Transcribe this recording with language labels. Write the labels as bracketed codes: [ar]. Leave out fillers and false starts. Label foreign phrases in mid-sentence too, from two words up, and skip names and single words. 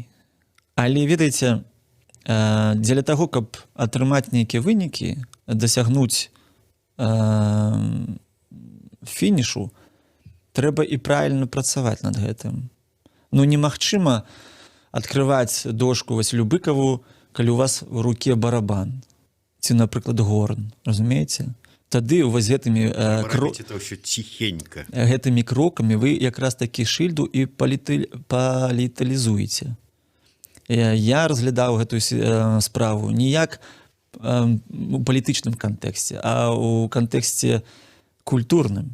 [be] Але, ведаеце, дзеля таго, каб атрымаць нейкія вынікі, дасягнуць фінішу, трэба і правільна працаваць над гэтым. Ну, немагчыма адкрываць дошку Васілю Быкаву, калі у вас в руке барабан, ці, напрыклад, горн, разумееце? Тады у вас гэтымі гэтымі крокамі вы якраз такі шыльду і паліталізуеце. Я разглядаў гэтую справу не як у палітычным кантэксце, а ў кантэксце культурным.